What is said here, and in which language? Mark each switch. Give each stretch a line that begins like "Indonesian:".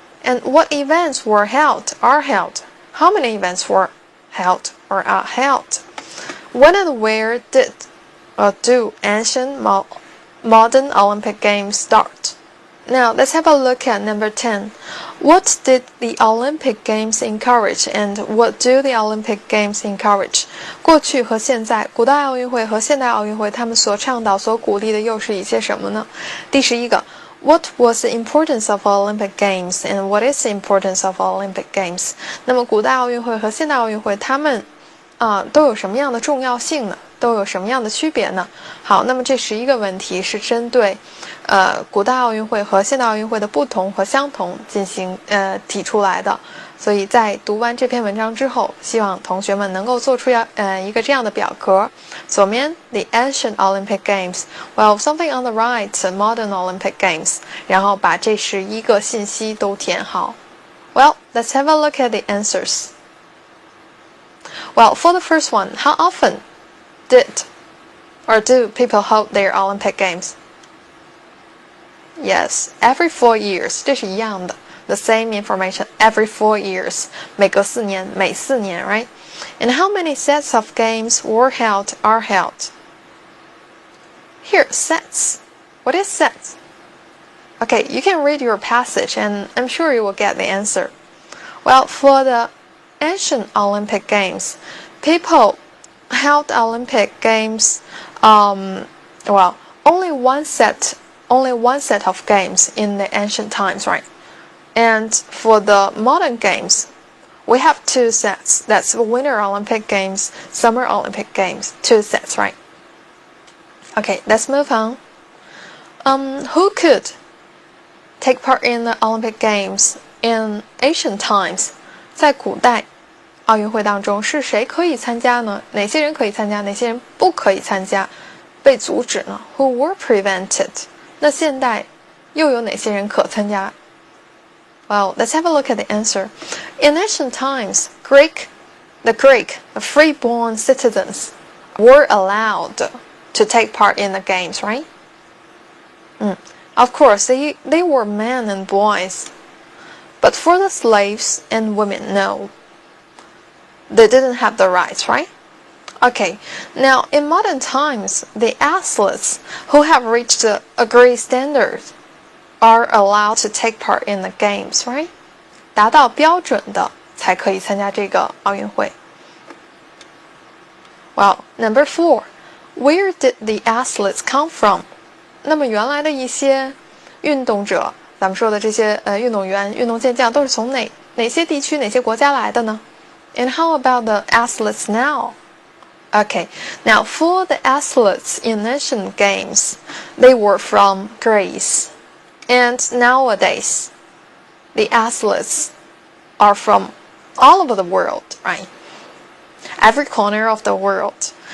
English: And what events are held? How many events were held or are held? When and where do ancient modern Olympic Games start? Now let's have a look at number 10. What did the Olympic Games encourage, and what do the Olympic Games encourage?
Chinese: 过去和现在，古代奥运会和现代奥运会，他们所倡导、所鼓励的又是一些什么呢？第11个
English: ，What was the importance of Olympic Games, and what is the importance of Olympic Games?
Chinese: 那么古代奥运会和现代奥运会，他们都有什么样的重要性呢？都有什么样的区别呢？好，那么这11个问题是针对古代奥运会和现代奥运会的不同和相同进行提出来的。所以在读完这篇文章之后，希望同学们能够做出一个这样的表格。
English: 左面 the ancient Olympic Games, well something on the right modern Olympic Games，
Chinese: 然后把这11个信息都填好。
English: Well, let's have a look at the answers. Well, for the first one, how often did or do people hold their Olympic Games? Yes, every 4 years.
Chinese: 这是一样的。
English: The same information every 4 years.
Chinese: 每隔4年，每4年 right?
English: And how many sets of games are held? Here, sets. What is sets? Okay, you can read your passage and I'm sure you will get the answer. Well, for the ancient Olympic Games, people held Olympic Games, only one set of games in the ancient times, right? And for the modern games, we have 2 sets. That's Winter Olympic Games, Summer Olympic Games, 2 sets, right? Okay, let's move on. Who could take part in the Olympic Games in ancient times?
Chinese: 在古代奥运会当中，是谁可以参加呢？哪些人可以参加？哪些人不可以参加？被阻止呢 ？
English: Who were prevented？
Chinese: 那现代又有哪些人可参加？
English: Well, let's have a look at the answer. In ancient times, the free-born citizens were allowed to take part in the games, right? Of course, they were men and boys. But for the slaves and women, no. They didn't have the rights, right? Okay, now in modern times, the athletes who have reached a great standard are allowed to take part in the games, right?
Chinese: 达到标准的才可以参加这个奥运会。
English: Well, number 4, where did the athletes come from?
Chinese: 那么原来的一些运动者，咱们说的这些运动员、运动健将都是从哪些地区、哪些国家来的呢？
English: And how about the athletes now? Okay, now for the athletes in ancient games, they were from Greece. And nowadays, the athletes are from all over the world, right? Every corner of the world.